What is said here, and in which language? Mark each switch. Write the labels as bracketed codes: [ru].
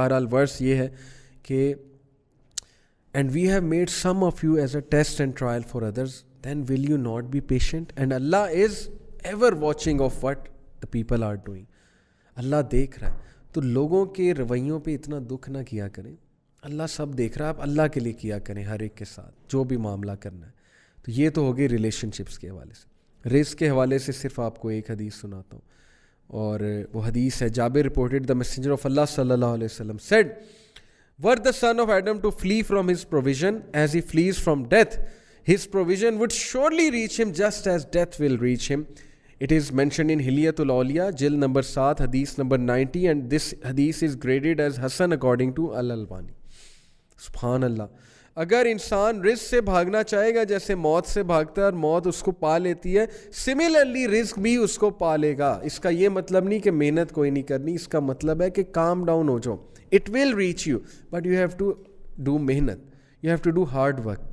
[ur] بہرحال ورس یہ ہے کہ [en] And we have made some of you as a test and trial for others then will you not be patient and Allah is ever watching of what the people are doing. [ur] اللہ دیکھ رہا ہے, تو لوگوں کے رویوں پہ اتنا دکھ نہ کیا کریں. اللہ سب دیکھ رہا ہے, آپ اللہ کے لیے کیا کریں ہر ایک کے ساتھ جو بھی معاملہ کرنا ہے. تو یہ تو ہوگی ریلیشن شپس کے حوالے سے. رزق کے حوالے سے صرف آپ کو ایک حدیث سناتا ہوں, اور وہ حدیث ہے [en] Jabir reported the messenger of Allah صلی اللہ علیہ وسلم said were the son of Adam to flee from his provision as he flees from death, his provision would surely reach him just as death will reach him. It is mentioned in Hilyatul Awliya, jil number 7, hadith number 90, and this hadith is graded as Hasan according to Al-Albani. [ar] سبحان اللہ. [ur] اگر انسان رزق سے بھاگنا چاہے گا جیسے موت سے بھاگتا ہے اور موت اس کو پا لیتی ہے, سملرلی رزق بھی اس کو پا لے گا. اس کا یہ مطلب نہیں کہ محنت کوئی نہیں کرنی, اس کا مطلب ہے کہ کام ڈاؤن ہو جاؤ. [en] It will reach you but you have to do محنت, you have to do hard work.